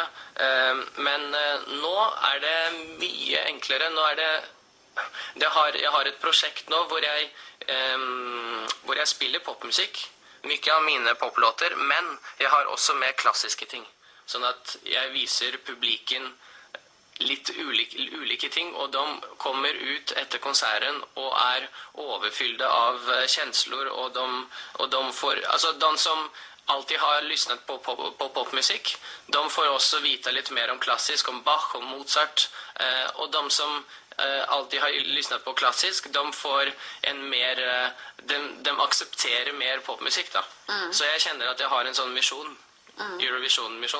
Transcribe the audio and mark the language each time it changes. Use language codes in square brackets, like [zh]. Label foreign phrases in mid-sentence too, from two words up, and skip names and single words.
[sv] Men nu är det mycket enklare. Nu är jag har ett projekt nu hvor jag spelar popmusik. Mycket av mina poplåtar, men jag har också med klassiska ting. Så att jag visar publiken [no] litt ulike ting, og de kommer ut etter konserten og er overfyllde av känslor, [sv] og de får, altså de som alltid har lyssnat på popmusik, de får också vita lite mer om klassisk, om Bach, om Mozart, och de som alltid har lyssnat på klassisk, de får en mer, de accepterar mer popmusik då. Så jag känner att jag har en sån mission, Eurovision-mission.